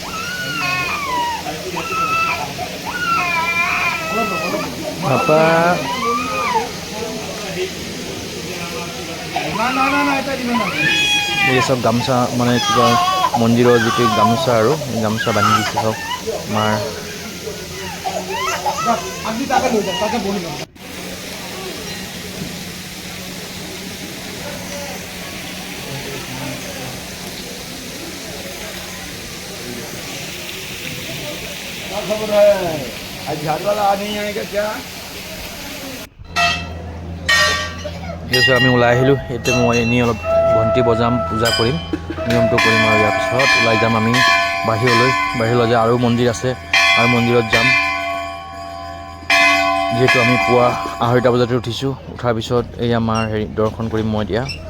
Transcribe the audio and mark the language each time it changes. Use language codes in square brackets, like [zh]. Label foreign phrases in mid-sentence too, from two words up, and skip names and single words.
[as] পাপা এই চব গামোচা, মানে কিবা মন্দিৰৰ যিটো গামোচা আৰু গামোচা বান্ধি দিছে চব আমাৰ। [hi] खबर है आज झाड़ वाला आ नहीं आएगा क्या? [as] তাৰপিছত আমি ওলাই আহিলোঁ। এতিয়া মই এনেই অলপ ঘণ্টি বজাম, পূজা কৰিম, নিয়মটো কৰিম আৰু ইয়াৰ পিছত ওলাই যাম আমি বাহিৰলৈ যাম। আৰু মন্দিৰ আছে আৰু মন্দিৰত যাম। যিহেতু আমি পুৱা 2:30 বজাতে উঠিছোঁ, উঠাৰ পিছত এই আমাৰ দৰ্শন কৰিম মই এতিয়া।